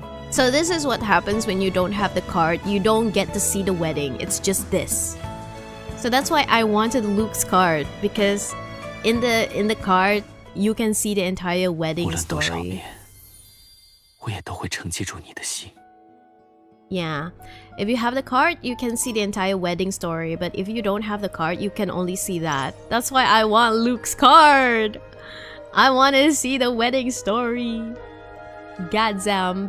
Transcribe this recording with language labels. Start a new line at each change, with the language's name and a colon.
English: So this is what happens when you don't have the card. You don't get to see the wedding. It's just this. So that's why I wanted Luke's card, because in the card you can see the entire wedding story.
Chinese: 我也都会承接住你的心。
English: Yeah. If you have the card, you can see the entire wedding story. But if you don't have the card, you can only see that. That's why I want Luke's card. I want to see the wedding story. Goddamn.